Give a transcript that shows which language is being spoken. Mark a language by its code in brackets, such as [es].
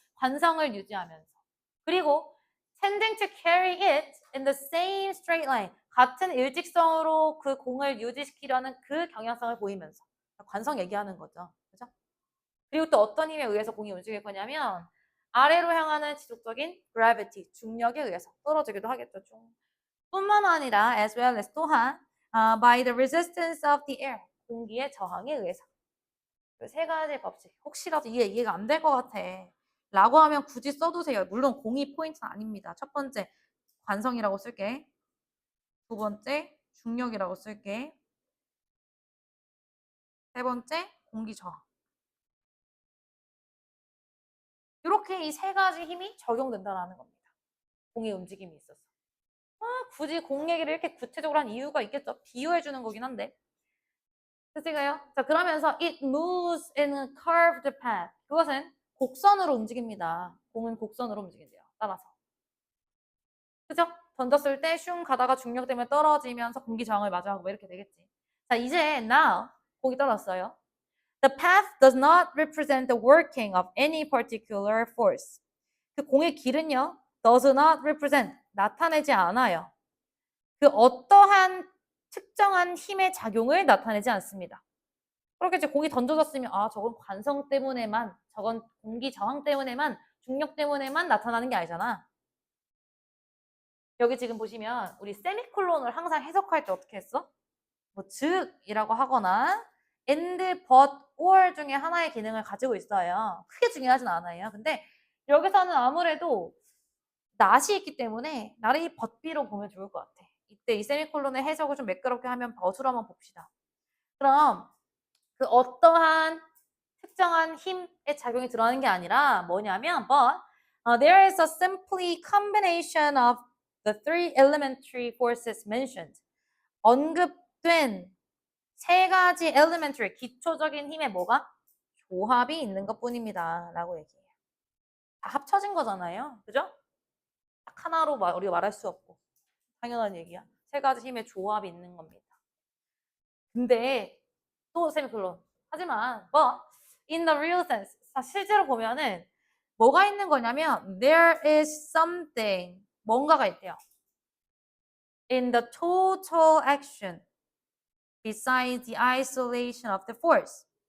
[ko] 관성을 유지하면서. 그리고 [en] tending to carry it in the same straight line. [ko] 같은 일직선으로 그 공을 유지시키려는 그 경향성을 보이면서. 관성 얘기하는 거죠. 그죠? 그리고 또 어떤 힘에 의해서 공이 움직일 거냐면 아래로 향하는 지속적인 gravity, 중력에 의해서 떨어지기도 하겠죠. 뿐만 아니라 [en] as well as [ko] 또한 [en] by the resistance of the air, [ko] 공기의 저항에 의해서. 세 가지 법칙. 혹시라도 이게 이해가 안 될 것 같아. 라고 하면 굳이 써두세요. 물론 공이 포인트는 아닙니다. 첫 번째, 관성이라고 쓸게. 두 번째, 중력이라고 쓸게. 세 번째, 공기 저항. 이렇게 이 세 가지 힘이 적용된다는 겁니다. 공의 움직임이 있어서. 굳이 공 얘기를 이렇게 구체적으로 한 이유가 있겠죠. 비유해 주는 거긴 한데. 됐을까요? 자, 그러면서 [en] it moves in a curved path. [ko] 그것은 곡선으로 움직입니다. 공은 곡선으로 움직인대요. 따라서. 그죠? 던졌을 때 슝 가다가 중력 때문에 떨어지면서 공기 저항을 마주하고 뭐 이렇게 되겠지. 자, 이제 now 공이 떨어졌어요. [en] The path does not represent the working of any particular force. [ko] 그 공의 길은요, [en] does not represent, [ko] 나타내지 않아요. 그 어떠한 특정한 힘의 작용을 나타내지 않습니다. 그렇게 이제 공이 던져졌으면 아 저건 관성 때문에만, 저건 공기 저항 때문에만, 중력 때문에만 나타나는 게 아니잖아. 여기 지금 보시면 우리 세미콜론을 항상 해석할 때 어떻게 했어? 뭐 즉이라고 하거나 and, but, or 중에 하나의 기능을 가지고 있어요. 크게 중요하진 않아요. 근데 여기서는 아무래도 not이 있기 때문에 not이 but be로 보면 좋을 것 같아. 이때 이 세미콜론의 해석을 좀 매끄럽게 하면 but으로 한번 봅시다. 그럼 그 어떠한 특정한 힘의 작용이 드러나는 게 아니라 뭐냐면 [en] but there is a simply combination of the three elementary forces mentioned. [ko] 언급된 세 가지 elementary, 기초적인 힘의 뭐가? 조합이 있는 것 뿐입니다. 라고 얘기해요. 다 합쳐진 거잖아요. 그죠? 딱 하나로 우리가 말할 수 없고. 당연한 얘기야. 세 가지 힘의 조합이 있는 겁니다. 근데 또 세미콜론. 하지만 뭐 [en] in the real sense, [ko] 실제로 보면은 뭐가 있는 거냐면 [en] there is something, [ko] 뭔가가 있대요. [en] in the total action besides the isolation of the force.